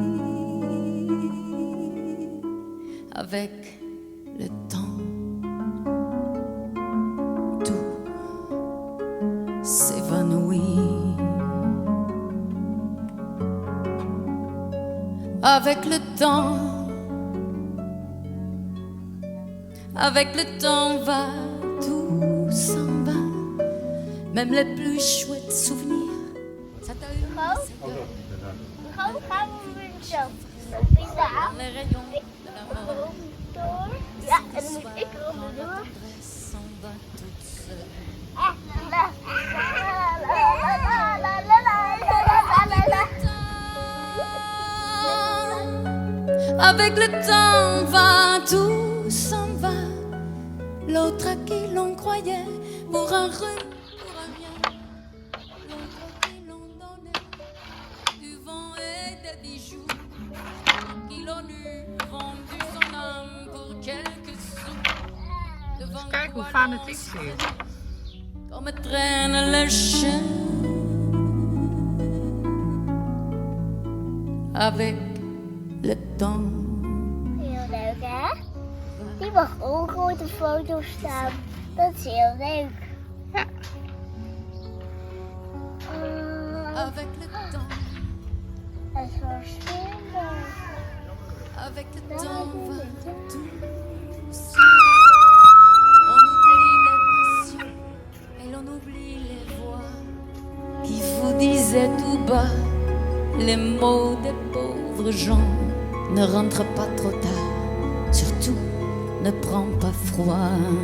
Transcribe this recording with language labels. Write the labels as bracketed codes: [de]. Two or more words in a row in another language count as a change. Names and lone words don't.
[fr] Avec le temps, tout s'évanouit. Avec le temps va, tout s'en va. Même les plus chouettes souvenirs. Ça t'a eu [nl] Gewoon gaan we weer zo. [fr] dans les rayons de la main. [nl] Ja, en dan moet ik eronder. [fr] S'en va toute seule. Avec le temps va, tout s'en va. L'autre à qui l'on croyait pour un rhume, pour un rien. L'autre à qui l'on donnait du vent et des bijoux. Qui l'on eût vendu son âme pour quelques sous. Devant [nl] Kijk hoe fanatiek ze is. [fr] comme traîne le chien. Avec le temps. [nl] Heel leuk, hè? Die mag ook ooit een foto staan. Dat is heel leuk. Ja. [fr] Avec le temps. [nl] Dat is wel spannend. [fr] Avec le [nl] Dat [fr] temps va [nl] is het. [fr] tout. On oublie les passions et l'on oublie les voix qui vous disaient tout bas les mots des pauvres gens. Ne rentre pas trop tard, surtout ne prends pas froid.